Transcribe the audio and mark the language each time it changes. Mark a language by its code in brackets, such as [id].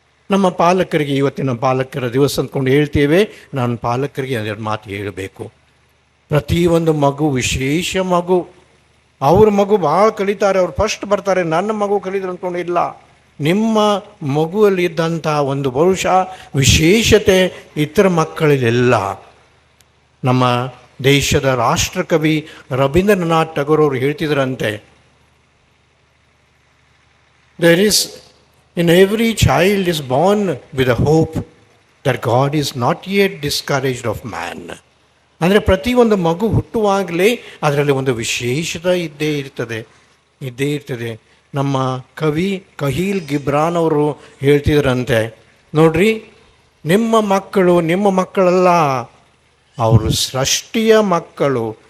[kn] ನಮ್ಮ ಪಾಲಕರಿಗೆ ಇವತ್ತಿನ ಪಾಲಕರ ದಿವಸ ಅಂದ್ಕೊಂಡು ಹೇಳ್ತೇವೆ. ನಾನು ಪಾಲಕರಿಗೆ ಅದೆರಡು ಮಾತು ಹೇಳಬೇಕು. ಪ್ರತಿಯೊಂದು ಮಗು ವಿಶೇಷ ಮಗು. ಅವ್ರ ಮಗು ಭಾಳ ಕಲಿತಾರೆ, ಅವ್ರು ಫಸ್ಟ್ ಬರ್ತಾರೆ, ನನ್ನ ಮಗು ಕಲಿದ್ರು ಅಂದ್ಕೊಂಡು ಇಲ್ಲ. ನಿಮ್ಮ ಮಗುವಲ್ಲಿದ್ದಂಥ ಒಂದು ಬಹುಶಃ ವಿಶೇಷತೆ ಇತರ ಮಕ್ಕಳಲ್ಲೆಲ್ಲ. ನಮ್ಮ ದೇಶದ ರಾಷ್ಟ್ರಕವಿ ರವೀಂದ್ರನಾಥ್ ಠಾಗೋರ್ ಅವರು ಹೇಳ್ತಿದ್ರಂತೆ, [en] there is in every child is born with a hope that God is not yet discouraged of man. [kn] ಅಂದರೆ ಪ್ರತಿಯೊಂದು ಮಗು ಹುಟ್ಟುವಾಗಲೇ ಅದರಲ್ಲಿ ಒಂದು ವಿಶೇಷತೆ ಇದ್ದೇ ಇರ್ತದೆ. ನಮ್ಮ ಕವಿ ಕಹೀಲ್ ಗಿಬ್ರಾನ್ ಅವರು ಹೇಳ್ತಿದ್ರಂತೆ, ನೋಡ್ರಿ, ನಿಮ್ಮ ಮಕ್ಕಳಲ್ಲ, ಅವರು ಸೃಷ್ಟಿಯ ಮಕ್ಕಳು.